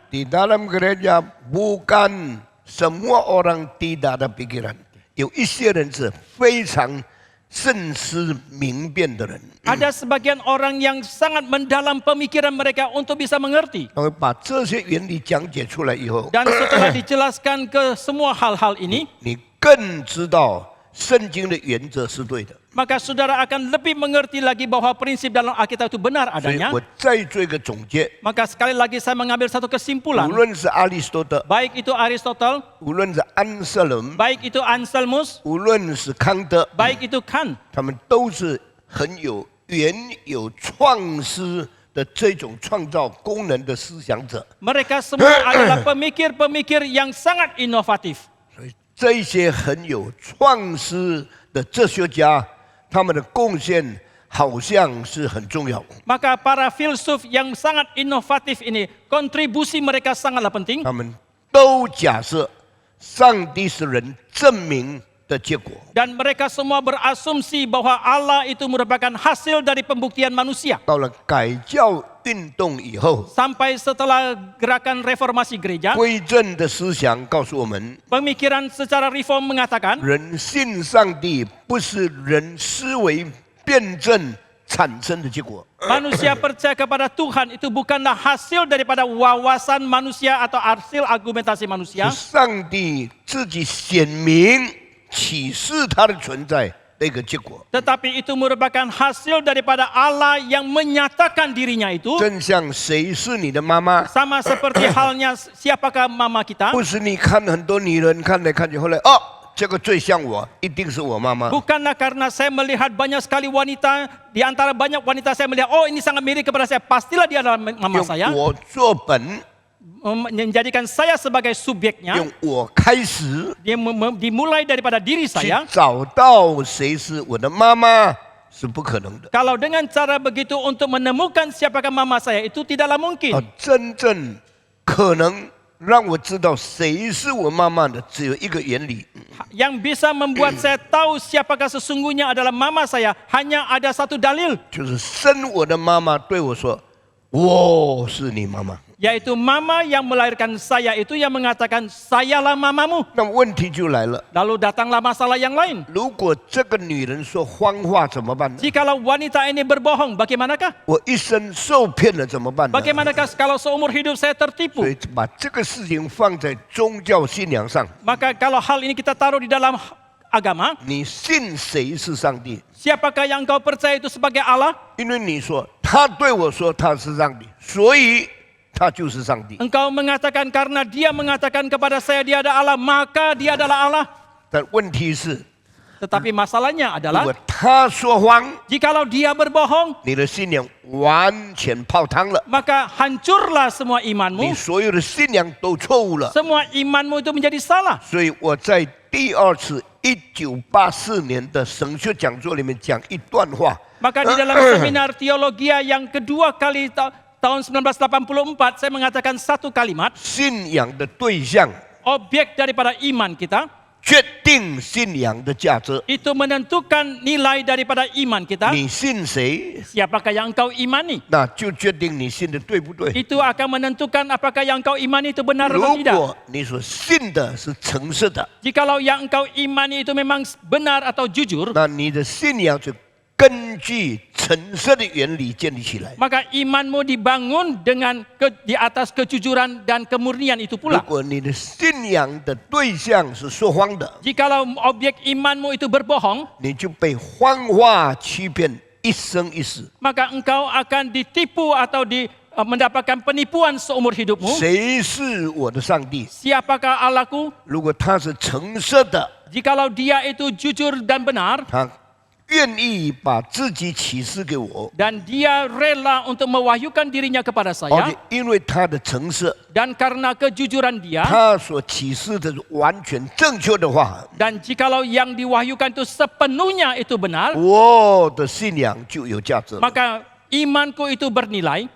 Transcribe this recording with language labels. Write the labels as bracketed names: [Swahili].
[Indonesian] di dalam gereja bukan semua orang tidak ada pikiran， [Chinese] 有一些人是非常慎思明辨的人， [Indonesian] Ada sebagian orang yang sangat mendalam pemikiran mereka untuk bisa mengerti. [Chinese] 他会把这些原理讲解出来以后， [Indonesian] Dan setelah dijelaskan ke semua hal-hal ini, [Chinese] 你更知道圣经的原则是对的。 [Indonesian] maka saudara akan lebih mengerti lagi bahwa prinsip dalam Alkitab itu benar [Chinese] 所以 [Indonesian] adanya. [Chinese] 我再做一个总结， [Indonesian] Maka sekali lagi saya mengambil satu [Chinese] 无 [Indonesian] kesimpulan. [Chinese] 论是阿里士多德， [Indonesian] Baik itu Aristotle, [Chinese] 无论是安瑟伦， [Indonesian] baik itu Anselmus, [Chinese] 无论是康德， [Indonesian] baik itu Kant. [Chinese] 他们都是很有原有创思的这种创造功能的思想者。 [Indonesian] Mereka semua adalah pemikir-pemikir yang sangat inovatif. [Chinese] 所以这些很有创思的哲学家，他们的贡献好像是很重要。 [Indonesian] Maka para filsuf yang sangat inovatif ini, kontribusi mereka sangatlah penting. [Chinese] 他们都假设上帝是人证明的结果。 [Indonesian] Dan mereka semua berasumsi bahwa Allah itu merupakan hasil dari pembuktian manusia. [Chinese] 到了改教运动以后， [Indonesian] Sampai setelah gerakan reformasi gereja, [Chinese] 归正的思想告诉我们， [Indonesian] pemikiran secara reform mengatakan [Chinese] 人信上帝不是人思维辩证产生的结果， [Indonesian] manusia percaya kepada Tuhan itu bukanlah hasil daripada wawasan manusia atau hasil argumentasi manusia, [Chinese] 是上帝自己显明启示他的存在的一个结果。 [Indonesian] tetapi itu merupakan hasil daripada Allah yang menyatakan dirinya itu. [Chinese] 正像谁是你的妈妈， [Indonesian] Sama seperti halnya siapakah mama kita. [Chinese] 不是你看很多女人看来看去，后来哦，这个最像我，一定是我妈妈。 [Indonesian] Bukanlah karena saya melihat banyak sekali wanita, di antara banyak wanita saya melihat, oh ini sangat mirip kepada saya, pastilah dia adalah mama [Chinese] 用 [Indonesian] saya. [Chinese] 我做本， [Indonesian] Menjadikan saya sebagai subjeknya, [Chinese] 用我开始 [Indonesian] dia dimulai daripada diri [Chinese] 去 [Indonesian] saya. [Chinese] 找到谁是我的妈妈，是不可能的。 [Indonesian] Kalau dengan cara begitu untuk menemukan siapakah mama saya, itu tidaklah mungkin. [Chinese] 真正可能让我知道谁是我妈妈的，只有一个原理， [Indonesian] Yang bisa membuat saya tahu siapakah sesungguhnya adalah mama saya, hanya ada satu dalil, [Chinese] 就是生我的妈妈对我说：“我是你妈妈。 [Indonesian] yaitu mama yang melahirkan saya itu yang mengatakan, sayalah mamamu. ” [Chinese] 那么问题就来了， [Indonesian] Lalu datanglah masalah yang lain. [Chinese] 如果这个女人说谎话怎么办呢？ [Indonesian] Jikalau wanita ini berbohong, bagaimanakah? [Chinese] 我一生受骗了怎么办呢？ [Indonesian] Bagaimana kalau seumur hidup saya tertipu? [Chinese] 所以把这个事情放在宗教信仰上， [Indonesian] Maka kalau hal ini kita taruh di dalam agama, [Chinese] 你信谁是上帝？ [Indonesian] siapakah yang kau percaya itu sebagai Allah? [Chinese] 因为你说他对我说他是上帝，所以他就是上帝。 [Indonesian] Engkau mengatakan karena dia mengatakan kepada saya dia ada Allah, maka dia adalah Allah. [Chinese] 但问题是， [Indonesian] Tetapi masalahnya [Chinese] 如 [Indonesian] adalah, [Chinese] 果他说谎， [Indonesian] jikalau dia berbohong, [Chinese] 你的信仰完全泡汤了， [Indonesian] maka hancurlah semua [Chinese] 你 [Indonesian] imanmu. [Chinese] 所有的信仰都错误了。 [Indonesian] Semua imanmu itu menjadi salah. [Chinese] 所以我在第二次1984年的神学讲座里面讲一段话， [Indonesian] Maka di dalam seminar teologia yang kedua kali tahun 1984, saya mengatakan satu kalimat, [Chinese] 信仰的对象 [Indonesian] objek daripada iman kita, [Chinese] 决定信仰的价值。 [Indonesian] itu menentukan nilai daripada iman kita. [Chinese] 你信谁， [Indonesian] Siapakah yang engkau imani? [Chinese] 那就决定你信的对不对。 [Indonesian] Itu akan menentukan apakah yang engkau imani itu benar [Chinese] 如 [Indonesian] atau tidak. [Chinese] 果你所信的是诚实的， [Indonesian] Jikalau yang engkau imani itu memang benar atau jujur, [Chinese] 那你的信仰就根据诚实的原理建立起来。 [Indonesian] maka imanmu dibangun dengan di atas kejujuran dan kemurnian itu [Chinese] 如 [Indonesian] pula. [Chinese] 果你的信仰的对象是说谎的， [Indonesian] Jikalau objek imanmu itu berbohong, [Chinese] 你就被谎话欺骗一生一世。 [Indonesian] maka engkau akan ditipu atau mendapatkan penipuan seumur hidupmu. [Chinese] 谁是我的上帝？ [Indonesian] Siapakah Allahku? [Chinese] 如果他是诚实的， [Indonesian] Jikalau dia itu jujur dan benar, [Chinese] 他愿意把自己启示给我， [Indonesian] dan dia rela untuk mewahyukan dirinya kepada [Chinese] 而 [Indonesian] saya, [Chinese] 且因为他的诚实， [Indonesian] dan karena kejujuran dia, [Chinese] 他所启示的是完全正确的话， [Indonesian] dan jikalau yang diwahyukan itu sepenuhnya itu benar, [Chinese] 我的信仰就有价值了。 [Indonesian] maka imanku itu bernilai.